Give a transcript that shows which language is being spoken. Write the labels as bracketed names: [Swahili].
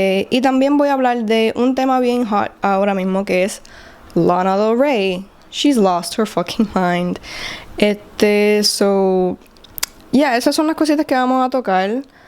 [Spanish] Y también voy a hablar de un tema bien hot ahora mismo, que es Lana del Rey. [English] She's lost her fucking mind. [Spanish] Esas son las cositas que vamos a tocar.